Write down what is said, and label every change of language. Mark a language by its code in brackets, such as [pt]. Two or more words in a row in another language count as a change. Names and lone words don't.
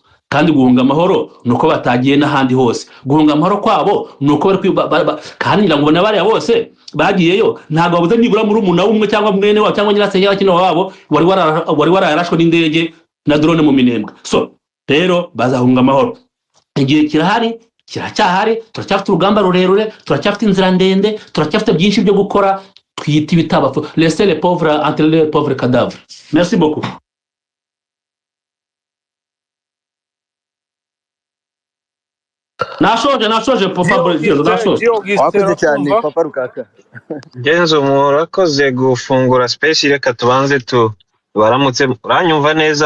[rw] Kandi guhunga amahoro nuko batagiye n'ahandi hose. Guhunga amahoro kwabo nuko bari kandi ngira ngo nabari bose bagiyeyo, ntago babuze nibura muri umuna umwe cyangwa mwene wabo cyangwa nyirase y'akino wabo wari wararashwe n'indege na drone mu Minembwe. So rero bazahunga amahoro. Igihe kirahari, kiracyahari, turacyafite urugamba rurerure, turacyafite inzira ndende, turacyafite byinshi byo gukora. Twiyita ibitabapfu, [fr] laissez les pauvres entre les pauvres cadavres. Merci beaucoup. [rw] Nashoje papa Brazil, nashoje. wakoze cyane papa Rukaka. Genzo murakoze gufungura space, reka tubanze baramutse. Uranyumva neza?